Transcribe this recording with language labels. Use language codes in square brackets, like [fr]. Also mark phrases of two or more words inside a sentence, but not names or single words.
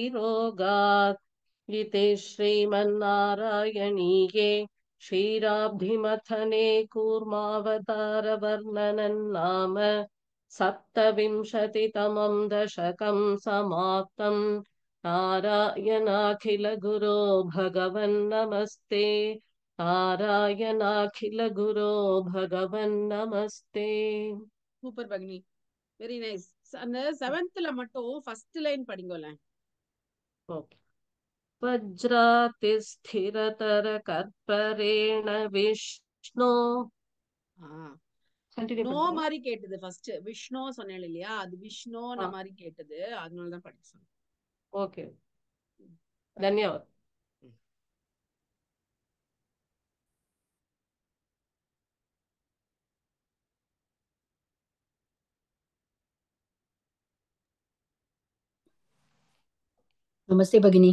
[sa] रोगात् इति श्रीमन्नारायणीये क्षीराब्धिमथने कूर्मावतारवर्णनं नाम सप्तविंशतितमं दशकं समाप्तम् नारायणाखिलगुरो भगवन्नमस्ते नारायणाखिलगुरो भगवन्नमस्ते [en] super பகினி, very nice. [ta] அந்த 7th மட்டும் [en] first line [ta] படிங்கோல. ஓகே. [sa] वज्रातिस्थिरतरकर्परेण विष्णो [ta] நோ மாதிரி கேட்டது. ஃபர்ஸ்ட் விஷ்ணு சொன்னேன் இல்லையா, அது விஷ்ணோன மாதிரி கேட்டது, அதனால தான் படிக்க சொன்னேன். ஓகே, [sa] धन्यवाद. नमस्ते भगिनी.